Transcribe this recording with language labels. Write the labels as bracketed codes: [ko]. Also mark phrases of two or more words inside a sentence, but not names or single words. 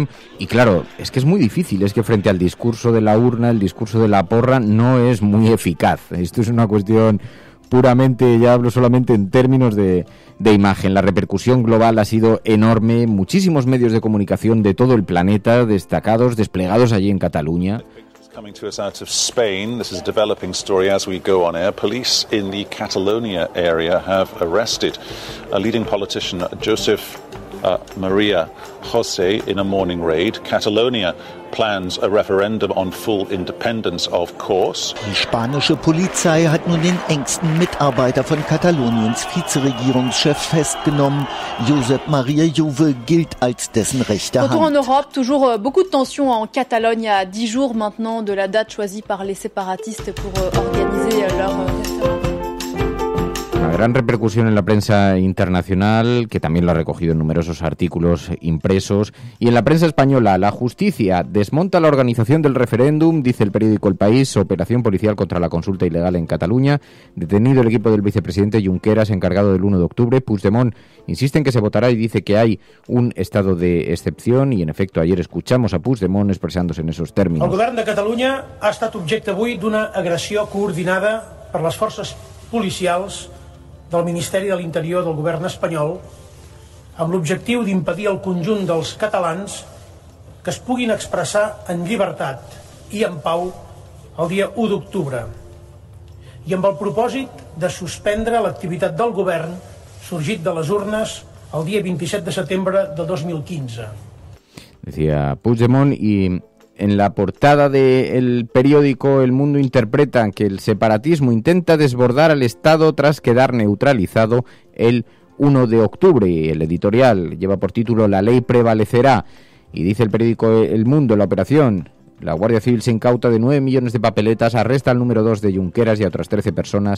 [es] Y claro, es que es muy difícil, es que frente al discurso de la urna, el discurso de la porra no es muy eficaz. Esto es una cuestión puramente, ya hablo solamente en términos de imagen. La repercusión global ha sido enorme, muchísimos medios de comunicación de todo el planeta destacados, desplegados allí en Cataluña. [en] Coming to us out of Spain, this is a developing story as we go on air. Police in the Catalonia area have arrested a leading politician, Josep Maria José, in a morning raid. Catalonia plans a referendum on full independence, of course. [de] Die spanische Polizei hat nun den engsten Mitarbeiter von Kataloniens Vizeregierungschef festgenommen. Josep Maria Juve gilt als dessen rechte Hand. [fr] Retour en Europe, toujours beaucoup de tensions en Catalogne à 10 jours maintenant de la date choisie par les séparatistes pour organiser leur référendum. [es] Una gran repercusión en la prensa internacional, que también lo ha recogido en numerosos artículos impresos. Y en la prensa española, la justicia desmonta la organización del referéndum, dice el periódico El País, operación policial contra la consulta ilegal en Cataluña. Detenido el equipo del vicepresidente Junqueras, encargado del 1 de octubre. Puigdemont insiste en que se votará y dice que hay un estado de excepción. Y en efecto, ayer escuchamos a Puigdemont expresándose en esos términos. [ca] El govern de Catalunya ha estat objecte avui d'una agressió coordinada per les forces policials del Ministeri de l'Interior del govern espanyol amb l'objectiu d'impedir al conjunt dels catalans que es puguin expressar en llibertat i en pau el dia 1 d'octubre i amb el propòsit de suspendre l'activitat del govern sorgit de les urnes el dia 27 de setembre de 2015. [es] Decía Puigdemont. Y en la portada del periódico El Mundo interpretan que el separatismo intenta desbordar al Estado tras quedar neutralizado el 1 de octubre. El editorial lleva por título La ley prevalecerá. Y dice el periódico El Mundo, la operación: la Guardia Civil se incauta de 9 millones de papeletas, arresta al número 2 de Junqueras y a otras 13 personas.